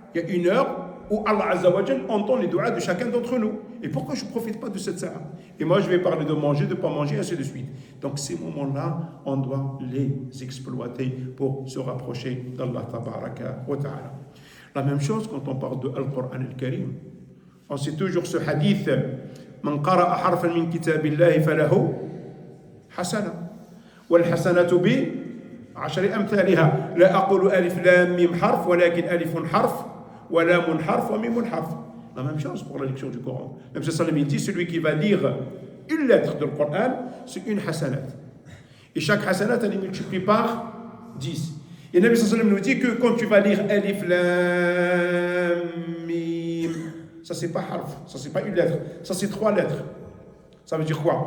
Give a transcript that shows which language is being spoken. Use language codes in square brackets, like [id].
[fr] Il y a une heure où Allah Azza wa Jal entend les doigts de chacun d'entre nous. Et pourquoi je ne profite pas de cette sa'a? Et moi, je vais parler de manger, de ne pas manger, ainsi de suite. Donc, ces moments-là, on doit les exploiter pour se rapprocher d'Allah Tabaraka wa Ta'ala. La même chose quand on parle de Al-Qur'an al-Karim. On sait toujours ce hadith [ar] من قرأ حرفا من كتاب الله فله حسنة والحسنة بعشر أمثالها لا أقول ألف لام ميم حرف ولكن ألف حرف ولام حرف وميم حرف. [fr] La même chose pour la lecture du Coran. Même si Sallam dit, celui qui va lire une lettre du Coran, c'est une hasanat. Et chaque hasanat, elle est multipliée par 10. Et Nabi Sallam nous dit que quand tu vas lire Alif Lam Mim, ça c'est pas harf, ça c'est pas une lettre, ça c'est 3 lettres. Ça veut dire quoi?